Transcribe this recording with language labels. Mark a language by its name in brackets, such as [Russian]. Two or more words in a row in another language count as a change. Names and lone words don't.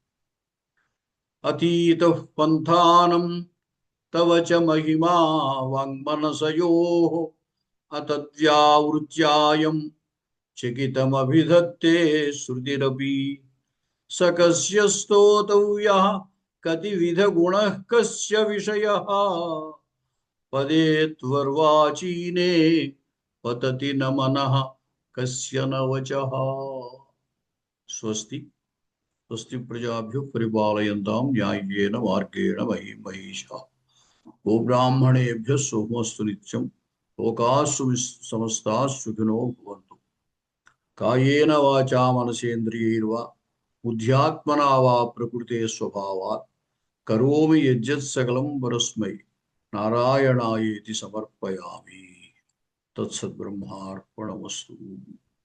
[Sanskrit] అతీత పంథానం తవ చ మహిమా వాంగ్మనసయోః అతద్వ్యావృత్యాయం చకితమభిధత్తే శృతిరపి సకస్య స్తోతవ్యః కతివిధ గుణః కస్య విషయః పదే త్వర్వాచీనే పతతి న మనః కస్య న వచః. స్వస్తి స్వస్తి ప్రజాభ్యః పరిపాలయంతాం న్యాయేన మార్గేణ మహిం మహిషాః. గోబ్రాహ్మణేభ్యః శుభమస్తు నిత్యం. లోకాః సమస్తాః సుఖినో భవంతు. కాయేన వాచా మనసేంద్రియైర్వా బుద్ధ్యాత్మనా వా ప్రకృతే స్వభావాత్ కరోమి యజ్జత్ సకలం పరస్మై నారాయణాయేతి సమర్పయామి. తత్సద్బ్రహ్మార్పణమస్తు.